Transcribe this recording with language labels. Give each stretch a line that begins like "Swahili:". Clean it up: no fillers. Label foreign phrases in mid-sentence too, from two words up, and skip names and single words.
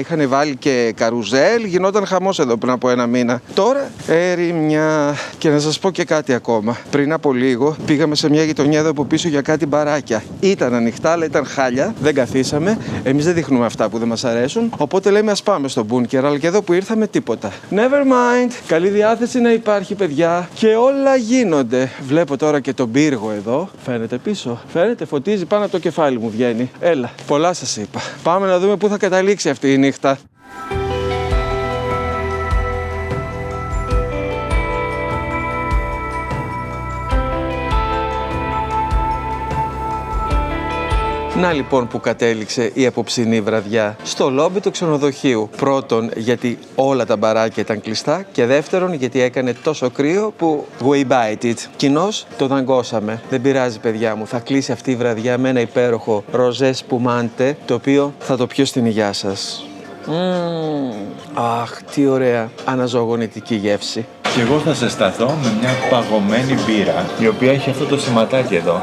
Greek: Είχαν βάλει και καρουζέλ. Γινόταν χαμός εδώ πριν από 1 μήνα. Τώρα ερημιά. Και να σας πω και κάτι ακόμα. Πριν από λίγο πήγαμε σε μια γειτονιά εδώ από πίσω για κάτι μπαράκια. Ήταν ανοιχτά, αλλά ήταν χάλια. Δεν καθίσαμε. Εμείς δεν δείχνουμε αυτά που δεν μας αρέσουν. Οπότε λέμε ας πάμε στο μπούνκερ. Αλλά και εδώ που ήρθαμε τίποτα.
English: Never mind.
Greek: Καλή διάθεση να υπάρχει, παιδιά. Και όλα γίνονται. Βλέπω τώρα και τον πύργο εδώ. Φαίνεται πίσω. Φαίνεται, φωτίζει πάνω από το κεφάλι μου βγαίνει. Έλα. Πολλά σας είπα. Πάμε να δούμε πού θα καταλήξει αυτή η νύχτα. Να λοιπόν που κατέληξε η απόψινή βραδιά στο λόμπι του ξενοδοχείου. Πρώτον, γιατί όλα τα μπαράκια ήταν κλειστά και δεύτερον, γιατί έκανε τόσο κρύο που
English: we bite it.
Greek: Κοινώς το δαγκώσαμε. Δεν πειράζει, παιδιά μου, θα κλείσει αυτή η βραδιά με ένα υπέροχο ροζέ σπουμάντε, το οποίο θα το πιω στην υγειά σας. Αχ, τι ωραία αναζωογονητική γεύση. Και εγώ θα ζεσταθώ με μια παγωμένη μπύρα, η οποία έχει αυτό το σηματάκι εδώ.